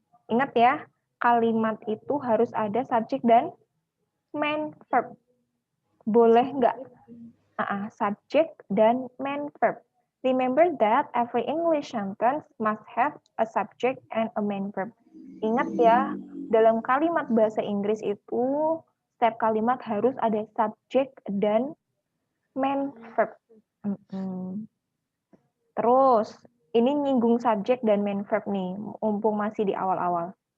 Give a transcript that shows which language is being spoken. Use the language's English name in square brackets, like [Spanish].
[Indonesian] Ingat ya, kalimat itu harus ada subjek dan [English] main verb. [Indonesian] Boleh nggak? Subjek dan main verb. [English] Remember that every English sentence must have a subject and a main verb. [Indonesian] Ingat ya, dalam kalimat bahasa Inggris itu, setiap kalimat harus ada subjek dan [English] main verb. [Indonesian] Terus, ini nyinggung subjek dan main verb nih, mumpung masih di awal-awal.